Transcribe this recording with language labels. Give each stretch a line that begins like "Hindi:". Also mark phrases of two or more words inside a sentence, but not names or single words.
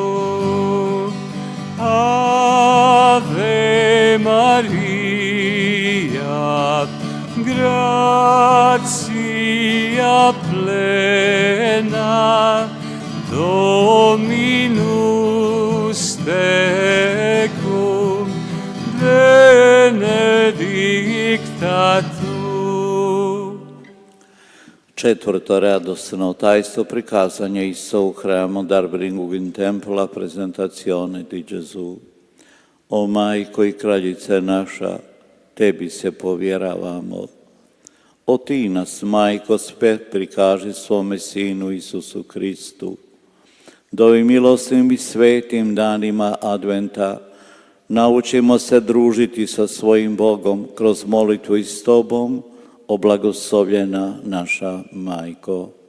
Latin: Ave Maria, gratia plena, Dominus tecum, benedicta tu.
Croatian: Četvrto radosno tajstvo prikazanje Isusa u hramu
German: Darbringug in templa
Italian: presentazione di Gesù.
Croatian: O Majko i kraljice naša, Tebi se povjeravamo. O ti nas, Majko, spet prikaži svome Sinu Isusu Kristu, da ovim milosnim i svetim danima Adventa naučimo se družiti sa svojim Bogom kroz molitvu i s Tobom, o blagoslovljena naša Majko.